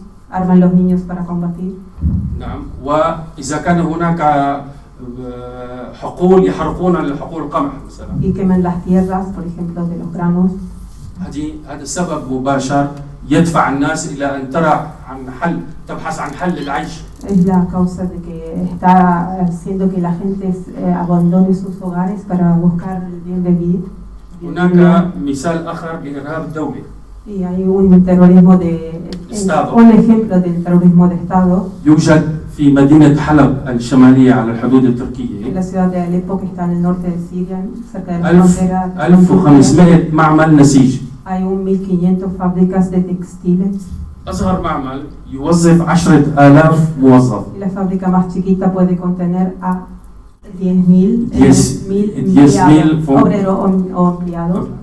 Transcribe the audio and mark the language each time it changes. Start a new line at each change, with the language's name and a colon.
Spanish: Arman los niños para combatir.
Arabic: نعم. وإذا كان هناك حقول يحرقون الحقول القمح مثلا.
Spanish: Y queman las tierras, por ejemplo, de los granos.
Arabic: هذا سبب مباشر يدفع الناس إلى أن تبحث عن حل العيش.
Spanish: Es la causa de que está haciendo que la gente abandone sus hogares para buscar el bien vivir.
Arabic: هناك مثال آخر لإرهاب الدولة.
Spanish: Y hay un terrorismo un ejemplo del terrorismo de Estado.
Arabic: يوجد في مدينة حلب الشمالية على الحدود التركية
Spanish: En la ciudad de Alepo, que está en el norte de Siria, cerca de la frontera,
Arabic: 1500 معمل نسيج.
Spanish: hay 1500 fábricas de textiles.
Arabic: أصغر معمل يوظف 10,000 موظف.
Spanish: Y la fábrica más chiquita puede contener a 10.000 obreros o empleados.